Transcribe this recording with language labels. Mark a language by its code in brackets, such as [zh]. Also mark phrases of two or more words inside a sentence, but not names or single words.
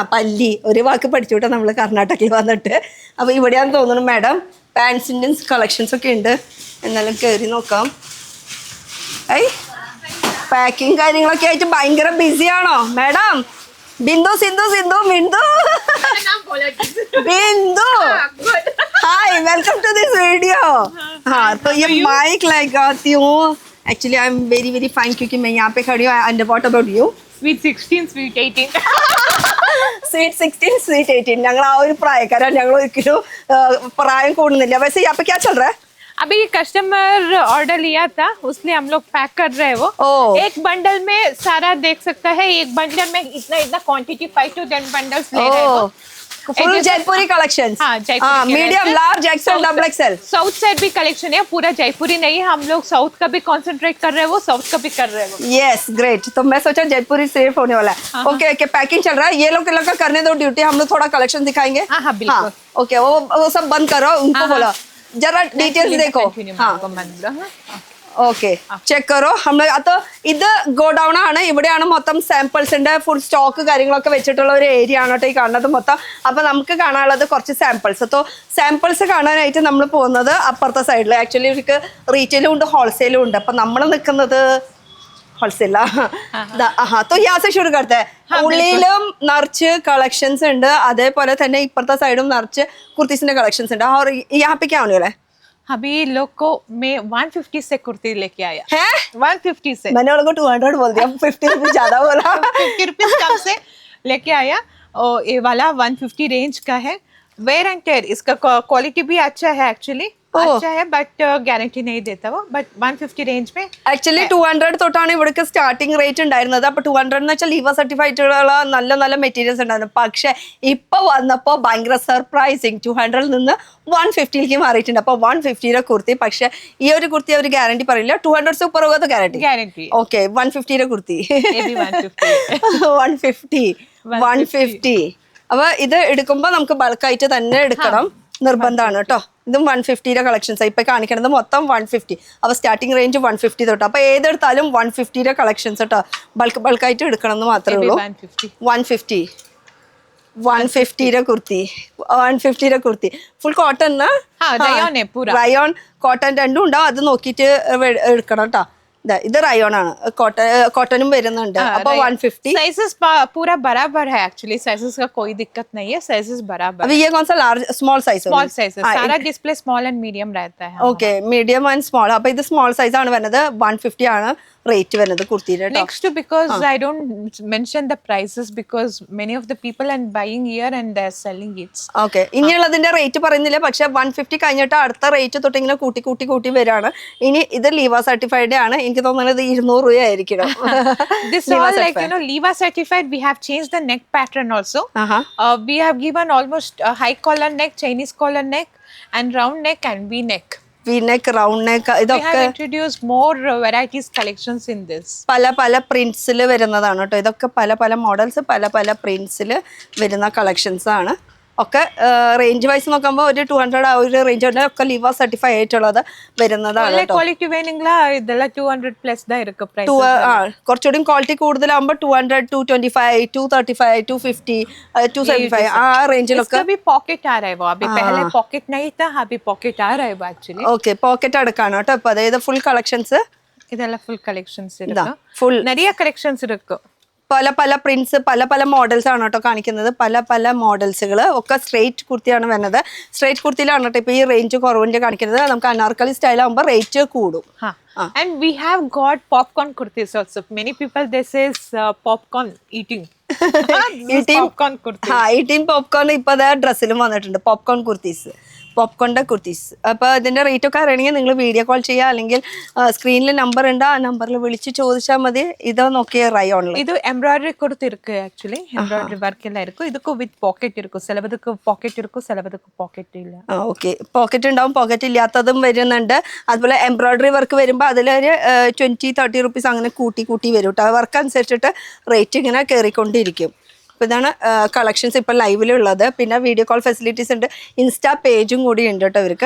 [ml] അപ്പം അല്ലി ഒരു വാക്ക് പഠിച്ചു കേട്ടോ നമ്മൾ കർണാടകയിൽ വന്നിട്ട്. അപ്പോൾ ഇവിടെയാന്ന് തോന്നുന്നു മാഡം. പാൻസിൻ്റെ കളക്ഷൻസ് ഒക്കെ ഉണ്ട്. എന്നാലും കയറി നോക്കാം. പാക്കിങ് കാര്യങ്ങളൊക്കെ ആയിട്ട് ഭയങ്കര ബിസിയാണോ മാഡം? [en] ബിന്ദു ബിന്ദു hi, welcome to this video. [hi] हाँ तो ये माइक लगाती हूँ. [en] actually I am very very fine क्योंकि मैं यहाँ पे खड़ी हूँ. and what about you? Sweet 16 sweet 18. Sweet 16 sweet 18. [ml] ഞങ്ങൾ ആ ഒരു പ്രായക്കാരാണ്. ഞങ്ങൾ ഒരിക്കലും പ്രായം കൂടുന്നില്ല. [hi] वैसे यहाँ पे क्या चल रहा है? अभी [en] customer order [hi] लिया था, उसलिए हम लोग पैक कर रहे हैं वो. एक बंडल में सारा देख सकता है. एक बंडल में इतना क्वांटिटी 5 to 10 बंडल्स ले रहे हैं वो. [en] full Jaipuri collections. [hi] हाँ, जयपुरी [en] medium large XL double XL. south side [hi] भी कलेक्शन है, पूरा जयपुरी नहीं है. हम लोग साउथ का भी कंसंट्रेट कर रहे हैं, वो साउथ का भी कर रहे हैं वो. [en] yes great. [hi] तो मैं सोचा जयपुरी सिर्फ होने वाला है. [en] OK packing [hi] चल रहा है. ये लोग का करने दो ड्यूटी. हम लोग थोड़ा कलेक्शन दिखाएंगे. हाँ बिल्कुल. ओके वो सब बंद करो. उनको बोलो जरा ഡീറ്റെയിൽസ് देखो. [ml] ഓക്കെ [hi] चेक करो. [ml] നമ്മൾ അത് ഇത് ഗോഡൗൺ ആണ്. ഇവിടെയാണ് മൊത്തം സാമ്പിൾസിന്റെ [en] full stock [ml] കാര്യങ്ങളൊക്കെ വെച്ചിട്ടുള്ള ഒരു ഏരിയ ആണ് കേട്ടോ ഈ കാണുന്നത് മൊത്തം. അപ്പൊ നമുക്ക് കാണാനുള്ളത് കുറച്ച് സാമ്പിൾസ്. അപ്പോൾ സാമ്പിൾസ് കാണാനായിട്ട് നമ്മൾ പോകുന്നത് അപ്പുറത്തെ സൈഡിൽ. ആക്ച്വലി ഇവർക്ക് റീറ്റെയിലും ഉണ്ട് ഹോൾസെയിലും ഉണ്ട്. അപ്പൊ നമ്മൾ നിൽക്കുന്നത് ഹോൾസെയിലാ. [hi] तो यहाँ से शुरू करते हैं. [ml] ഉള്ളിലും നിറച്ച് കളക്ഷൻസ് ഉണ്ട്. അതേപോലെ തന്നെ ഇപ്പുറത്തെ സൈഡും നിറച്ച് കുർത്തീസിന്റെ കളക്ഷൻസ് ഉണ്ട്. [hi] और यहाँ पे क्या होने वाला है? अभी लोग को मैं 150 से कुर्ती लेके आया है. 150 से. मैंने उनको 200 बोल दिया. 50 रुपीज ज्यादा बोला. 50 रुपीज कम से लेके आया. और ये वाला 150 रेंज का है. [en] wear and tear. [hi] इसका क्वालिटी भी अच्छा है एक्चुअली. अच्छा है [en] but guarantee [hi] नहीं देता वो. बट 150 रेंज में [ml] ആക്ച്വലി 200 തൊട്ടാണ് ഇവിടേക്ക് [en] starting rate [ml] ഉണ്ടായിരുന്നത്. അപ്പൊ 200 എന്ന് വെച്ചാൽ ലിവ സർട്ടിഫൈഡ് ഉള്ള നല്ല മെറ്റീരിയൽസ് ഉണ്ടായിരുന്നു. പക്ഷെ ഇപ്പൊ വന്നപ്പോ ഭയങ്കര സർപ്രൈസിങ് 200 നിന്ന് 150ലേക്ക് മാറിയിട്ടുണ്ട്. അപ്പൊ 150യുടെ കുർത്തി. പക്ഷെ ഈ ഒരു കുർത്തി അവർ ഗ്യാരണ്ടി പറയില്ല. [hi] 200 से ऊपर होगा तो गारंटी. ओके [ml] 150യുടെ കുർത്തി [hi] 150. [ml] അപ്പൊ ഇത് എടുക്കുമ്പോ നമുക്ക് ബൾക്കായിട്ട് തന്നെ എടുക്കണം, നിർബന്ധമാണ് കേട്ടോ. ഇതും 150യുടെ കളക്ഷൻസ് ഇപ്പൊ കാണിക്കുന്നത് മൊത്തം 150. അപ്പൊ [en] starting range [ml] 150 തൊട്ട്. അപ്പൊ ഏതെടുത്താലും 150യുടെ കളക്ഷൻസ് കേട്ടോ. ബൾക്കായിട്ട് എടുക്കണം എന്ന് മാത്രമേ ഉള്ളൂ. 150യുടെ കുർത്തി 150യുടെ കുർത്തി [en] full cotton. rayon cotton [ml] രണ്ടും ഉണ്ടാവും. അത് നോക്കിയിട്ട് എടുക്കണം കേട്ടോ. ഇത് റയോൺ ആണ്, കോട്ടനും വരുന്നുണ്ട്. അപ്പൊ 150. [hi] साइजेस पूरा बराबर है एक्चुअली, साइजेस का कोई दिक्कत नहीं है, साइजेस बराबर. अभी ये कौन सा [en] large small size? small sizes, [hi] सारा [en] display small and medium [hi] रहता है. [ml] ഓക്കെ, [en] medium and small. [ml] അപ്പൊ ഇത് [en] small size [ml] ആണ് വരുന്നത്. 150 ആണ് റേറ്റ് വരുന്നത് കുർത്തിയുടെ. [en] Next to, because I don't mention the prices because many of the people are buying here and they're selling it. [ml] ഓക്കെ, ഇനിയുള്ളതിന്റെ റേറ്റ് പറയുന്നില്ല, പക്ഷെ 150 കഴിഞ്ഞിട്ട് അടുത്ത റേറ്റ് തൊട്ട് ഇങ്ങനെ കൂട്ടി വരാണ്. ഇനി ഇത് ലീവ സർട്ടിഫൈഡ് ആണ്. എനിക്ക് തോന്നുന്നത് 200 രൂപയായിരിക്കണം. [en] This all like, you know, Liva certified. We have changed the neck pattern also. We have given almost a high collar neck, Chinese collar neck, and round neck and V neck. V neck, round neck, We [ml] ഇതൊക്കെ [en] have introduced more varieties collections in this. [ml] പല പ്രിന്റ്സിൽ വരുന്നതാണ് കേട്ടോ. ഇതൊക്കെ പല മോഡൽസ്, പല പ്രിന്റ്സിൽ വരുന്ന കളക്ഷൻസ് ആണ്. ഒക്കെ [en] range wise [ml] നോക്കുമ്പോൾ ഒരു 200 ആ ഒരു റേഞ്ച് ഉണ്ട്. ഒക്കെ ലിവ സർട്ടിഫൈ ആയിട്ടുള്ളത് വരുന്നതാണ് കേട്ടോ. ക്വാളിറ്റി വേണമെങ്കിൽ ഇതെല്ലാം 200 പ്ലസ് [ta] தான் இருக்கு price. [ml] കുറച്ചുകൂടി ക്വാളിറ്റി കൂടുതലാകുമ്പോൾ 200, 225, 235, 250, 275 ആ റേഞ്ചിലൊക്കെ. [hi] इसका भी पॉकेट आ रहा है, वो अभी पहले पॉकेट नहीं था, अभी पॉकेट आ रहा है एक्चुअली. [ml] ഓക്കെ, പോക്കറ്റ് അടക്കാണ് കേട്ടോ. ഇപ്പൊ അതായത് [en] full collections, [ta] இதெல்லாம் [en] full collections [ta] இருக்கு. [ml] ഫുൾ [ta] நிறைய collections இருக்கு. [ml] പല പ്രിന്റ്സ്, പല മോഡൽസ് ആണ് കേട്ടോ കാണിക്കുന്നത്. പല മോഡൽസുകൾ ഒക്കെ സ്ട്രേറ്റ് കുർത്തിയാണ് വരുന്നത്. സ്ട്രേറ്റ് കുർത്തിയിലാണ് കേട്ടോ ഇപ്പൊ ഈ റേഞ്ച് കുറവിന്റെ കാണിക്കുന്നത്. നമുക്ക് അനാർക്കലി സ്റ്റൈൽ ആകുമ്പോൾ റേറ്റ് കൂടും. [en] And we have got popcorn kurtis also. Many people they says popcorn eating. Popcorn kurtis. eating popcorn [ml] ഇപ്പൊ അതാ ഡ്രസ്സിലും വന്നിട്ടുണ്ട്. [en] popcorn kurtis, [ml] പോപ്കോണിന്റെ കുർത്തീസ്. അപ്പൊ ഇതിന്റെ റേറ്റ് ഒക്കെ അറിയണമെങ്കിൽ നിങ്ങൾ [en] video call [ml] ചെയ്യുക, അല്ലെങ്കിൽ സ്ക്രീനിൽ നമ്പർ ഉണ്ട്, ആ നമ്പറിൽ വിളിച്ച് ചോദിച്ചാൽ മതി. ഇത് നോക്കിയ റയോണിൽ [kn] ಇದು ಎಂಬ್ರಾಯ್ಡರಿ ಕುರ್ತಿ ಇருக்கு ಆಕ್ಚುಲಿ, [en] embroidery work [kn] ಎಲ್ಲ ಇருக்கு. ಇದಕ್ಕೂ [en] with pocket [kn] ಇருக்கு, ಕೆಲವದಕ್ಕೆ ಪಾಕೆಟ್ ಇருக்கு, ಕೆಲವದಕ್ಕೆ ಪಾಕೆಟ್ ಇಲ್ಲ. [ml] ഓക്കെ, പോക്കറ്റ് ഉണ്ടാവും, പോക്കറ്റ് ഇല്ലാത്തതും വരുന്നുണ്ട്. അതുപോലെ [en] embroidery work [ml] വരുമ്പോൾ അതിലൊരു 20-30 റുപ്പീസ് അങ്ങനെ കൂട്ടി വരും കേട്ടോ. വർക്ക് അനുസരിച്ചിട്ട് റേറ്റ് ഇങ്ങനെ കയറിക്കൊണ്ടിരിക്കും. അപ്പോൾ ഇതാണ് കളക്ഷൻസ് ഇപ്പോൾ ലൈവിലുള്ളത്. പിന്നെ [en] video call facilities [ml] ഉണ്ട്. ഇൻസ്റ്റാ പേജും കൂടി ഉണ്ട് കേട്ടോ ഇവർക്ക്.